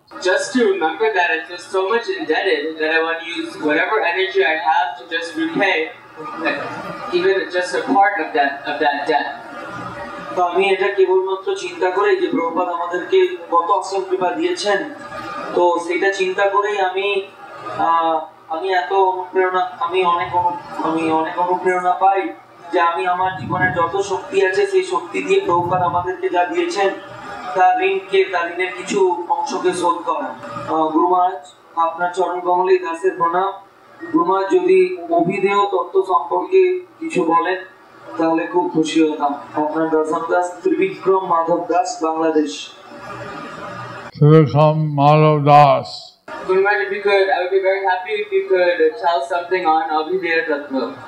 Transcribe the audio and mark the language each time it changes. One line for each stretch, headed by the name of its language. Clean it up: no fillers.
English: Just to remember that I feel so much indebted that I want to use whatever energy I have to just repay even just a part of that debt.
Bangla: তো আমি এটা কেবলমাত্র চিন্তা করেই যে প্রভুপাদ আমাদেরকে কত অসীম কৃপা দিয়েছেন তো সেটা চিন্তা করেই আমি এত অনুপ্রেরণা আমি অনেক অনুপ্রেরণা পাই যে আমি আমার জীবনের যত শক্তি আছে সেই শক্তি দিয়ে প্রভুপাদ আমাদেরকে যা দিয়েছেন তার ঋণের কিছু অংশকে শোধ করা। গুরু মহারাজ আপনার চরণ কমলে দাসের প্রণাম। গুরু মহারাজ যদি অভিধেয় তত্ত্ব সম্পর্কে কিছু বলেন তাহলে খুব খুশি হতাম। আপনার দর্শন Das Trivikram Madhav Das Bangladesh. Trivikram Madhav Das.
English: Guru Maharaj, if you could, I would be very happy if you could tell something on Abhideya Tattva.